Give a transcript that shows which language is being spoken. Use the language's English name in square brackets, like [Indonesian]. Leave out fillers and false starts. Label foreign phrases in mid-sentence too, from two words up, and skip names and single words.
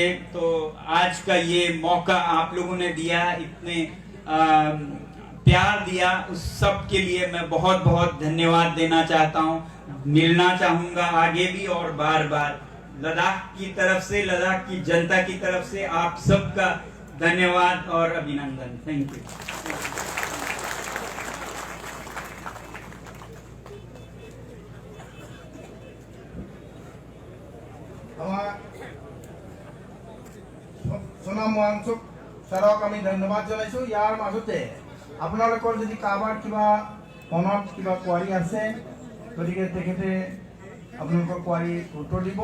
[Hindi] तो आज का ये मौका आप लोगों ने दिया, इतने प्यार दिया, उस सब के लिए मैं बहुत बहुत धन्यवाद देना चाहता हूँ। मिलना चाहूंगा आगे भी और बार बार। लद्दाख की तरफ से, लद्दाख की जनता की तरफ से आप सबका धन्यवाद और अभिनंदन। [English] thank you. [Assamese] সোনাম মহাংসুক ছাৰক আমি ধন্যবাদ জনাইছোঁ। ইয়াৰ মাজতে আপোনালোকৰ যদি কাৰোবাৰ কিবা মনত কিবা কোৱাৰি আছে, গতিকে তেখেতে আপোনালোকৰ কোৱাৰি উত্তৰ দিব।